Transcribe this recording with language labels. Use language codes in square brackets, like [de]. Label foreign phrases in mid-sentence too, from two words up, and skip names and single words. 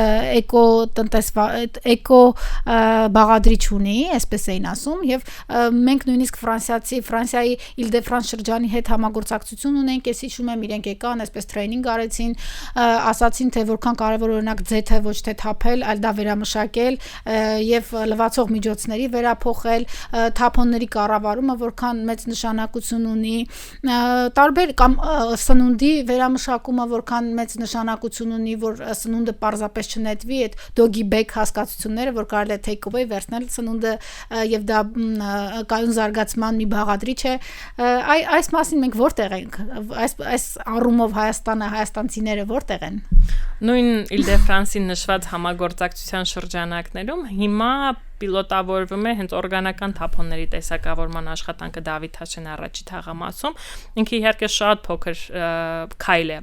[hy] էկո բաղադրիչ ունի, այսպես էին ասում եւ մենք նույնիսկ Ֆրանսիայի Իլ-դե-Ֆրանս շրջանի հետ համագործակցություն ունենք, ես հիշում եմ իրենք եկան, այսպես տրեյնինգ արեցին, ասացին թե որքան կարևոր օրինակ ձեթը ոչ թե թափել, այլ դա վերամշակել եւ լվացող միջոցների վերափոխել, թափոնների կառավարումը որքան մեծ նշանակություն ունի, տարբեր կամ սնունդի վերամշակումը որքան մեծ նշանակություն ունի, որ սնունդը պարզապես չնետվի, այդ [en] doggy bag [hy] հասկացությունները, որ կարելի է [en] take away [hy] վերցնել սնունդը եւ դա կայուն զարգացման մի բաղադրիչ է, այս մասին մենք որտեղ ենք, այս առումով հայաստանցիները որտեղ են։ Նույն Իլ-դե-Ֆրանսի նշված համագործակցության շրջանակներում հիմա պիլոտավորվում է հենց օրգանական թափոնների տեսակավորման աշխատանքը Դավիթ Հաշեն առաջի թաղամասում։ Ինքը իհարկե շատ փոքր քայլ է,